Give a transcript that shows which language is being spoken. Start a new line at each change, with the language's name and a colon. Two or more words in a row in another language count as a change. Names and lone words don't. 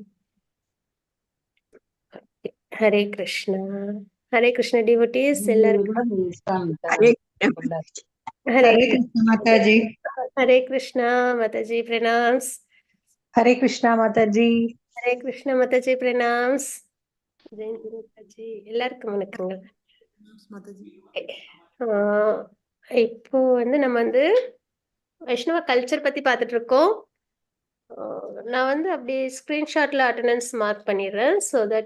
English: Hare Krishna. Hare Krishna devotees. எல்லாருக்கும் Hare Krishna Mataji. Hare Krishna Mataji pranams. Hare Krishna Mataji. Hare Krishna Mataji pranams.
Tamil: ஜெயந்தி மாதாஜி எல்லாருக்கும் வணக்கங்கள். இப்போ நம்ம வைஷ்ணவ கல்ச்சர் பத்தி பார்த்துட்டு இருக்கோம். நான் அப்படியே ஸ்கிரீன்ஷாட்ல
English: attendance mark
Tamil: பண்ணிடுறேன்.
English: so that